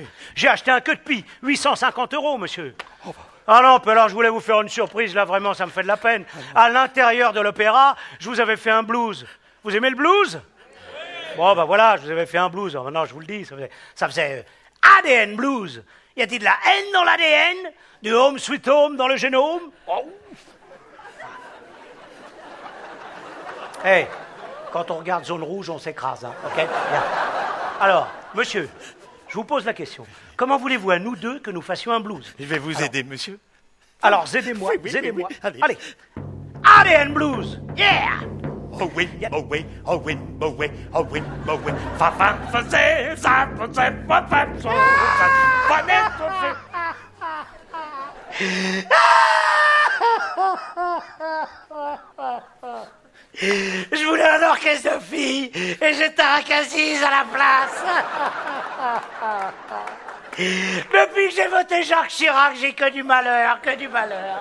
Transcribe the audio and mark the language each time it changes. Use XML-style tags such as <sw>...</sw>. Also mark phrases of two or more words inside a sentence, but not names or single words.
<fr>J'ai acheté un queue de pie, 850 €, monsieur. Ah non, puis alors, je voulais vous faire une surprise, là, vraiment, ça me fait de la peine. À l'intérieur de l'opéra, je vous avais fait un blues. Vous aimez le blues? Bon, ben voilà, je vous avais fait un blues. Alors, maintenant, je vous le dis, ça faisait ADN blues. Y a-t-il de la haine dans l'ADN? Du</fr> <en>home sweet home</en> <fr>dans le génome? Oh. Hey, quand on regarde Zone Rouge, on s'écrase, hein, ok? Bien. Alors, monsieur, je vous pose la question. Comment voulez-vous à nous deux que nous fassions un blues? Je vais vous aider, monsieur. Alors, aidez-moi, Oui, aidez-moi. oui. Allez. Allez. ADN blues, yeah! Oh oui, oh oui, oh oui, oh oui, oh oui, oh oui. Fa fa fa zé, za fa zé, fa fa so, fa né, Je voulais un orchestre de filles et j'étais assise à la place. Depuis que j'ai voté Jacques Chirac, j'ai que du malheur, que du malheur.</fr>